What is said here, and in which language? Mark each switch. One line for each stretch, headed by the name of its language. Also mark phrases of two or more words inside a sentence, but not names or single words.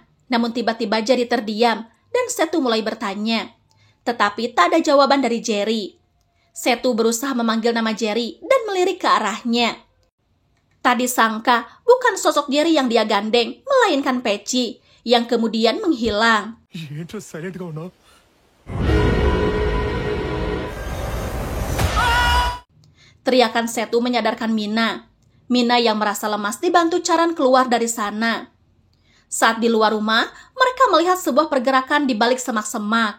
Indonesian: Namun tiba-tiba Jerry terdiam dan Setu mulai bertanya. Tetapi tak ada jawaban dari Jerry. Setu berusaha memanggil nama Jerry dan melirik ke arahnya. Tak disangka bukan sosok Jerry yang dia gandeng, melainkan Peci yang kemudian menghilang.
Telugu: ఏంట్రా సైలెంట్ గా ఉన్నావు?
Indonesian: Teriakan Setu menyadarkan Mina. Mina yang merasa lemas dibantu Charan keluar dari sana. Saat di luar rumah, mereka melihat sebuah pergerakan di balik semak-semak.